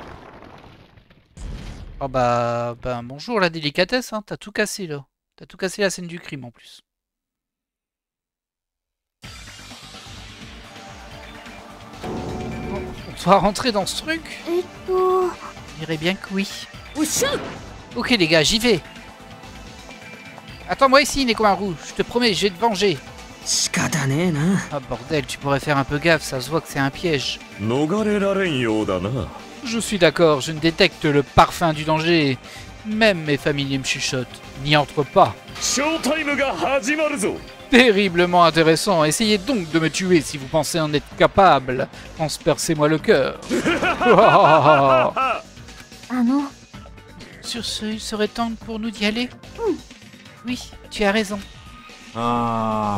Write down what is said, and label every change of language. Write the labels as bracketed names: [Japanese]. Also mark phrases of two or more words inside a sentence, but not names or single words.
[French] Oh bah bonjour la délicatesse, hein, t'as tout cassé là. T'as tout cassé la scène du crime en plus. Bon, on dois rentrer dans ce truc? Je dirais bien que oui. [Japanese] おっしゃ [French] Ok les gars, j'y vais. Attends-moi ici, Nekomaru. Je te promets, je vais te venger. [Japanese] 仕方ねえな [French] Ah bordel, tu pourrais faire un peu gaffe, ça se voit que c'est un piège. [Japanese] 逃れられんようだな。 [French] Je suis d'accord, je ne détecte le parfum du danger. Même mes familiers me chuchotent. N'y entre pas. [Japanese] ショータイムが始まるぞ。 [French] Terriblement intéressant. Essayez donc de me tuer si vous pensez en être capable. Transpercez-moi le cœur. Sur ce, il serait temps pour nous d'y aller. Oui, tu as raison. あ